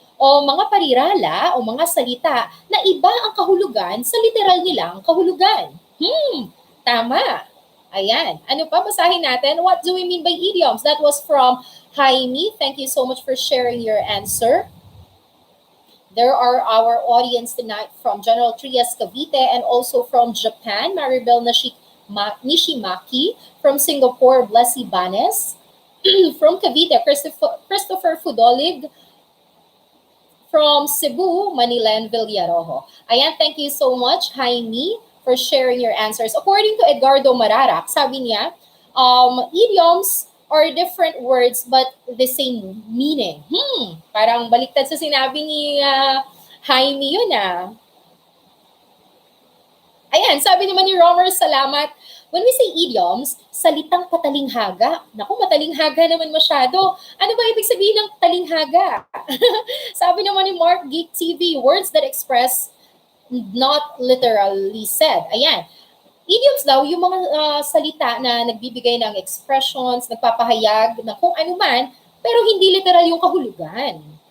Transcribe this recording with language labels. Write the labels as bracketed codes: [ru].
[tl] O mga parirala o mga salita na iba ang kahulugan sa literal nilang kahulugan. Tama. Ayan. Ano pa? Basahin natin. [en] What do we mean by idioms? That was from Jaime. Thank you so much for sharing your answer. There are our audience tonight from General Trias Cavite and also from Japan, Maribel Nishimaki, from Singapore, Blessy Banes, from Cavite, Christopher Fudolig, from Cebu, Manila, and Villarojo. Ayan, thank you so much, Jaime, for sharing your answers. According to Edgardo Mararak, [tl] sabi niya, [en] idioms are different words but the same meaning. [tl] Parang baliktad sa sinabi ni Jaime yun ah. Ayan, sabi naman ni Romer, salamat. [en] When we say idioms, [tl] salitang patalinghaga. Naku, matalinghaga naman masyado. Ano ba ibig sabihin ng talinghaga? Sabi naman ni [en] Mark Geek TV, words that express not literally said. Ayan. [tl] Idioms daw, yung mga salita na nagbibigay ng expressions, nagpapahayag ng kung ano man, pero hindi literal yung kahulugan.